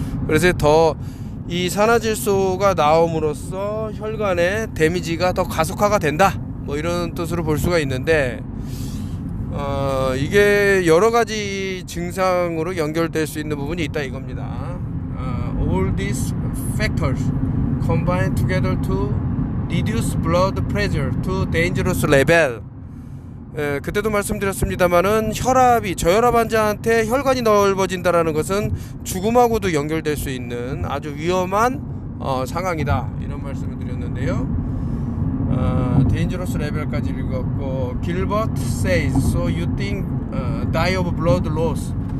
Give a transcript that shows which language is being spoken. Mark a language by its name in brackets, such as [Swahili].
[Korean] 그래서 더 이 산화질소가 나옴으로써 혈관의 데미지가 더 가속화가 된다. 뭐 이런 뜻으로 볼 수가 있는데 이게 여러 가지 증상으로 연결될 수 있는 부분이 있다 이겁니다. [English] All these factors combine together to reduce blood pressure to dangerous level. [Korean] 그때도 말씀드렸습니다만은 저혈압 환자한테 혈관이 넓어진다라는 것은 죽음하고도 연결될 수 있는 아주 위험한 상황이다 이런 말씀을 드렸는데요. [English] dangerous level까지 [Korean] 읽었고 [English] Gilbert says so you think die of blood loss.